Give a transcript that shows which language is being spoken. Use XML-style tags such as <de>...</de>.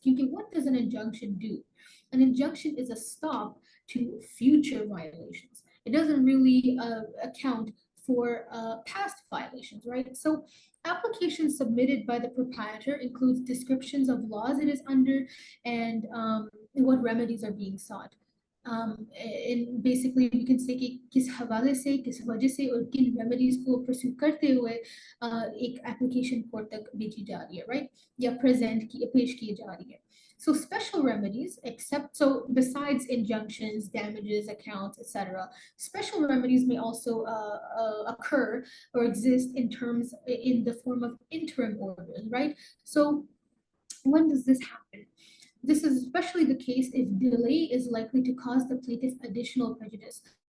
<en>What does an injunction do? An injunction is a stop to future violations. It doesn't really account for past violations, right? So applications submitted by the proprietor includes descriptions of laws it is under and what remedies are being sought. And basically we can say</en> <hi>कि किस हवाले से, किस वजह से और किन remedies को pursue करते हुए एक application court तक भेजी जा रही है,</hi> <en>right?</en> <hi>या पेश की जा रही है.</hi> <en>So special remedies, besides injunctions, damages, accounts, etc., special remedies may also occur or exist in the form of interim orders, right? So when does this happen? This is especially the case if delay is likely to cause the plaintiff additional prejudice.</en>